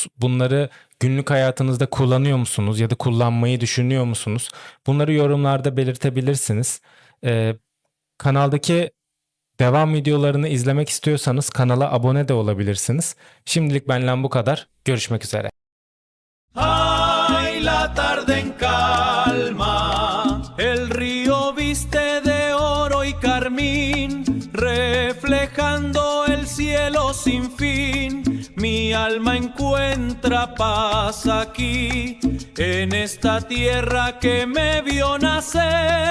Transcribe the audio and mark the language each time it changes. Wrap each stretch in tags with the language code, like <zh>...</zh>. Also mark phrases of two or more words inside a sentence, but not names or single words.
<tr>Bunları günlük hayatınızda kullanıyor musunuz ya da kullanmayı düşünüyor musunuz? Bunları yorumlarda belirtebilirsiniz. Kanaldaki devam videolarını izlemek istiyorsanız kanala abone de olabilirsiniz. Şimdilik benden bu kadar. Görüşmek üzere.</tr> <es>Ay, la tarde en calma, el río viste de oro y carmín, reflejando el cielo sin fin. Mi alma encuentra paz aquí, en esta tierra que me vio nacer.</es>